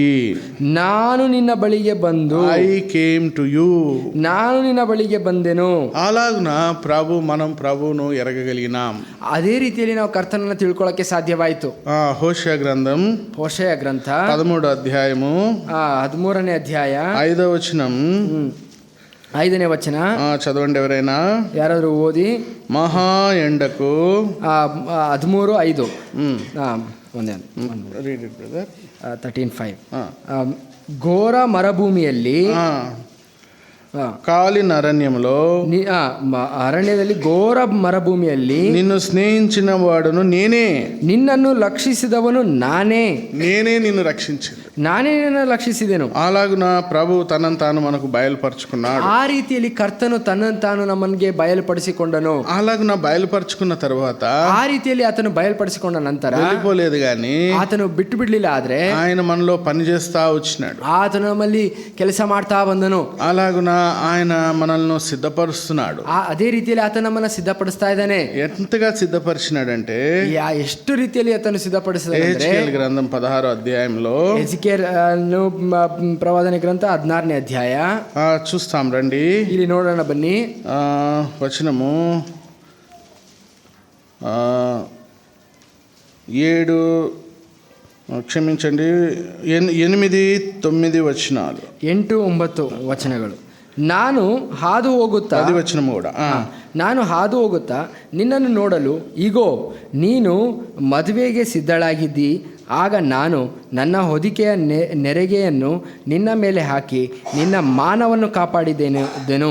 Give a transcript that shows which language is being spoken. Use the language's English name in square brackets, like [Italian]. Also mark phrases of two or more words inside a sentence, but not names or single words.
[Kannada] ನಾನು ನಿನ್ನ ಬಳಿಗೆ ಬಂದು [English] I came to you. [Kannada] ನಾನು ನಿನ್ನ ಬಳಿಗೆ ಬಂದೆನು. [Telugu] అలాగున మనం ప్రభువును ఎరగగలిగినాం. [Kannada] ಅದೇ ರೀತಿಯಲ್ಲಿ ನಾವು ಕರ್ತನನ್ನು ತಿಳ್ಕೊಳ್ಳಕ್ಕೆ ಸಾಧ್ಯವಾಯಿತು. [Telugu] హోషేయ గ్రంథం [Kannada] ಹೋಶೇಯ ಗ್ರಂಥ [Telugu] 13వ అధ్యాయము [Kannada] 13ನೇ ಅಧ್ಯಾಯ [Telugu] 5వ వచనం [Kannada] 5ನೇ ವಚನ [Telugu] చదవండి ఎవరైనా. [Kannada] ಯಾರಾದರೂ ಓದಿ. [Telugu] మహా ఎండకు [Kannada] 13:5 ಒಂದೇ [English] read it brother. [Kannada] 13:5 ಘೋರ ಮರುಭೂಮಿಯಲ್ಲಿ [Telugu] కాలిన అరణ్యంలో [Kannada] ಅರಣ್ಯದಲ್ಲಿ ಘೋರ ಮರುಭೂಮಿಯಲ್ಲಿ [Telugu] నిన్ను స్నేహించిన వాడును నేనే. [Kannada] ನಿನ್ನನ್ನು ಲಕ್ಷಿಸಿದವನು ನಾನೇ [Telugu] నిన్ను రక్షించింది. [Kannada] ನಾನೇ ನಿನ್ನನ್ನು ಲಕ್ಷಿಸಿದೆನು. [Telugu] అలాగున ప్రభు తనను తాను మనకు బయలుపరుచుకున్నాడు. [Kannada] ಆ ರೀತಿಯಲ್ಲಿ ಕರ್ತನು ತನ್ನನ್ನು ತಾನು ನಮಗೆ ಬಯలుಪಡಿಸಿಕೊಂಡನು. [Telugu] అలాగున బయలుపరుచుకున్న తర్వాత [Kannada] ಆ ರೀತಿಯಲ್ಲಿ ಆತನು ಬಯలుಪಡಿಸಿಕೊಂಡ ನಂತರ [Telugu] వెళ్ళిపోలేదు గాని [Kannada] ಆತನು ಬಿಟ್ಟು ಬಿಡ್ಲಿಲ್ಲ. ಆದ್ರೆ [Telugu] ఆయన మనలో పని చేస్తా వచ్చినాడు. [Kannada] ಆತನು ನಮ್ಮಲ್ಲಿ ಕೆಲಸ ಮಾಡ್ತಾ ಬಂದನು. [Telugu] అలాగున ఆయన మనల్ని సిద్ధపరుస్తున్నాడు. [Kannada] ಅದೇ ರೀತಿಯಲ್ಲಿ ಆತ ನಮ್ಮನ್ನ ಸಿದ್ಧಪಡಿಸ್ತಾ ಇದ್ದಾನೆ. [Telugu] ఎంతగా సిద్ధపరిచినాడంటే [Kannada] ಎಷ್ಟು ರೀತಿಯಲ್ಲಿ ಆತನು ಸಿದ್ಧಪಡಿಸಿದ [Telugu] గ్రంథం 16వ అధ్యాయంలో [Kannada] ಪ್ರವಾದನೆ ಗ್ರಂಥ 16ನೇ ಅಧ್ಯಾಯ [Telugu] చూస్తాం రండి. [Kannada] ಇಲ್ಲಿ ನೋಡೋಣ ಬನ್ನಿ. [Telugu] వచనము 7 క్షమించండి 8-9 వచనాలు [Kannada] 8-9 ವಚನಗಳು. ನಾನು ಹಾದು ಹೋಗುತ್ತಾ 10 ವಚನము ಕೂಡ ನಾನು ಹಾದು ಹೋಗುತ್ತಾ ನಿನ್ನನ್ನು ನೋಡಲು ಇಗೋ ನೀನು ಮದುವೆಗೆ ಸಿದ್ಧಳಾಗಿದ್ದಿ. ಆಗ ನಾನು ನನ್ನ ಹೊದಿಕೆಯ ನೆರಿಗೆಯನ್ನು ನಿನ್ನ ಮೇಲೆ ಹಾಕಿ ನಿನ್ನ ಮಾನವನ್ನು ಕಾಪಾಡಿದ್ದೇನು.